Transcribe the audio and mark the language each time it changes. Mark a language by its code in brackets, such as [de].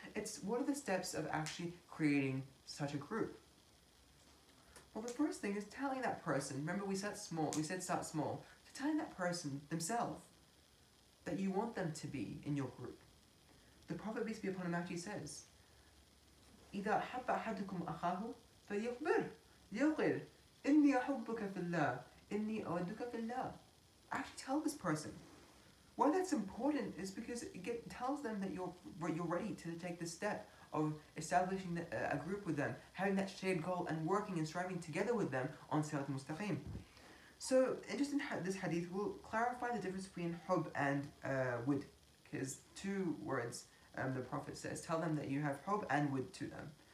[en] It's what are the steps of actually creating such a group? Well, the first thing is telling that person, remember we said start small, so telling that person themselves that you want them to be in your group. The Prophet, peace be upon him, actually says, [ar] إِذَا أَحَبَّ أَحَدُكُمْ أَخَاهُ فَلْيُخْبِرْهُ يَقِلْ إِنِّي أَحُبُّكَ فِي اللَّهِ إِنِّي أَوَدُّكَ فِي اللَّهِ. [en] Actually tell this person. Why that's important is because it tells them that you're ready to take the step of establishing a group with them, having that shared goal and working and striving together with them on Sirat al-Mustaqim. So, just in this hadith, we'll clarify the difference between hub and wid, because two words the Prophet says, tell them that you have hub and wid to them.